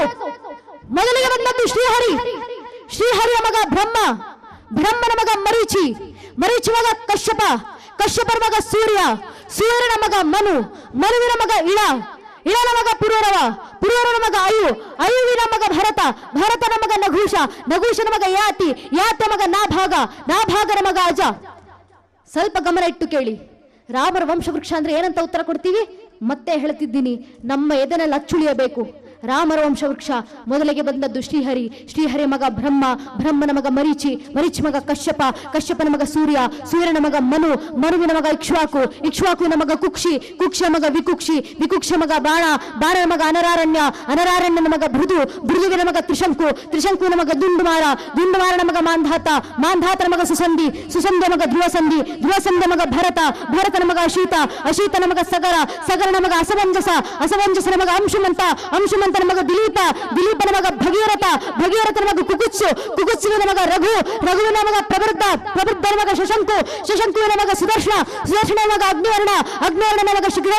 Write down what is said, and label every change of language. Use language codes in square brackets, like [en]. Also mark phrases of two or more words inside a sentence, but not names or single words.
[kn] ಮೊದಲಿಗೆ ಬಂದದ್ದು ಶ್ರೀಹರಿಯ ಮಗ ಬ್ರಹ್ಮ, ಬ್ರಹ್ಮನ ಮಗ ಮರೀಚಿ, ಮರೀಚಿ ಮಗ ಕಶ್ಯಪ, ಕಶ್ಯಪರ ಮಗ ಸೂರ್ಯನ ಮಗ ಮನುವಿನ ಮಗ ಇಳನ ಮಗ ಪುರೂರನ ಮಗ ಅಯುವಿನ ಮಗ ಭರತನ ಮಗ ನಘೂಷನ ಮಗ ಯಾತ ಮಗ ನಾಭಾಗನ ಮಗ ಅಜ. ಸ್ವಲ್ಪ ಗಮನ ಇಟ್ಟು ಕೇಳಿ. ರಾಮರ ವಂಶವೃಕ್ಷ ಅಂದ್ರೆ ಏನಂತ ಉತ್ತರ ಕೊಡ್ತೀವಿ? ಮತ್ತೆ ಹೇಳ್ತಿದ್ದೀನಿ, ನಮ್ಮ ಎದೆನಲ್ಲಿ ಅಚ್ಚುಳಿಯಬೇಕು. ರಾಮರ ವಂಶವೃಕ್ಷ ಮೊದಲಿಗೆ ಬಂದದ್ದು ಶ್ರೀಹರಿ ಮಗ ಬ್ರಹ್ಮನ ಮಗ ಮರೀಚಿ ಮಗ ಕಶ್ಯಪನ ಮಗ ಸೂರ್ಯನ ಮಗ ಮನುವಿನ ಮಗ ಇಕ್ಷ್ವಾಕುವಿನ ಮಗ ಕುಕ್ಷಿಯ ಮಗ ವಿಕುಕ್ಷ ಮಗ ಬಾಣನ ಮಗ ಅನರಾರಣ್ಯನ ಮಗ ಭೃದುವಿನ ಮಗ ತ್ರಿಶಂಕುವಿನ ಮಗ ದುಂಡುಮಾರನ ಮಗ ಮಾಂಧಾತನ ಮಗ ಸುಸಂಧಿಯ ಮಗ ಧ್ರುವಸಂಧಿಯ ಮಗ ಭರತನ ಮಗ ಅಶೀತನ ಮಗ ಸಗರನ ಮಗ ಅಸಮಂಜಸನ ಮಗ ಅಂಶುಮಂತನ ಮಗ ದಿಲೀಪನ ಮಗ ಭಗೀರಥನ ಮಗ ಕುಕುತ್ಸುವಿನ ಮಗ ರಘುವಿನ ಮಗ ಪ್ರಬುದ್ಧನ ಮಗ ಶಶಂಕುವಿನ ಮಗ ಸುದರ್ಶನ ಮಗ ಅಗ್ನಿವರ್ಣನ ಮಗ